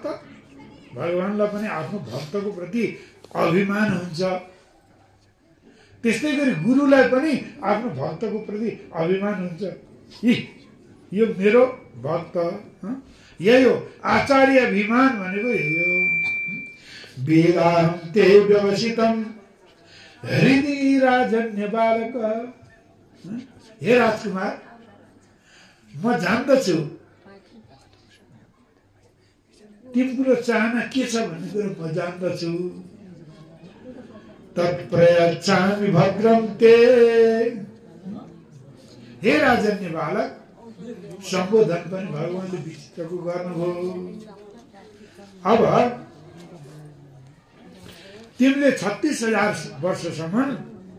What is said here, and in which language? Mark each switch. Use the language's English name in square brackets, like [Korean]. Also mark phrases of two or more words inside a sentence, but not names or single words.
[Nepali] भगवानलाई पनि आफ्नो भक्तको प्रति अभिमान हुन्छ। त्यस्तै गरी गुरुलाई पनि आफ्नो भक्तको प्रति अभिमान हुन्छ। यो मेरो भक्त, यही हो आचार्य अभिमान भनेको, यही हो। [Sanskrit] वेदान्ते व्यवसितम हृदि राजन्य बालक। [Nepali] हे राजकुमार, म जान्दछु तिम्रो चाहना के छ भन्ने कुरो म जान्दछु। [Sanskrit] तत्प्रयच्छामि भद्रं ते। [Nepali] हे [Sanskrit] राजन्य बालक, [Nepali] सम्बोधन पनि भगवानले विचित्रको गर्नुभयो। अब तिमीले 36,000 वर्षसम्म